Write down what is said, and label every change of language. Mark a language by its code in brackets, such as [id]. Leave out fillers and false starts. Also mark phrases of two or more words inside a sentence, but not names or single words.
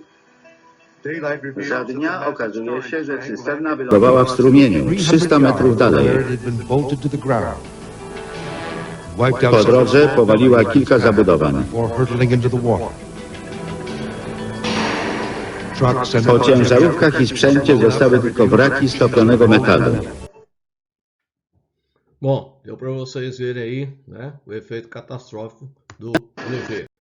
[pl] Za dnia okazuje się, że cysterna wylądowała w strumieniu 300 metrów dalej. Po drodze powaliła kilka zabudowań. Po ciężarówkach i sprzęcie zostały tylko wraki stopionego metalu. [pt] Bom, deu para vocês verem aí, o efeito catastrófico do BLEVE.